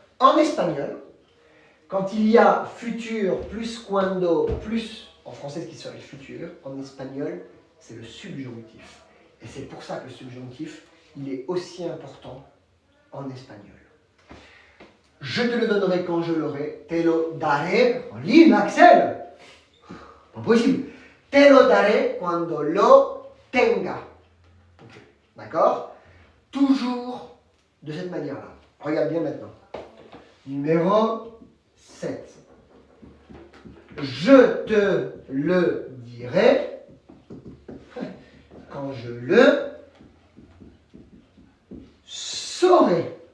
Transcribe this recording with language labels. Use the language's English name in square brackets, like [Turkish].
[French] En espagnol, quand il y a futur plus cuando plus, en français ce qui serait futur, en espagnol, c'est le subjonctif. Et c'est pour ça que le subjonctif, il est aussi important en espagnol. Je te le donnerai quand je l'aurai. [Spanish] Te lo daré. [French] En ligne, Axel. Pas possible. [Spanish] Te lo daré cuando lo tenga. [French] D'accord? Toujours de cette manière-là. Regarde bien maintenant. Numéro 7. Je te le dirai quand je le saurai.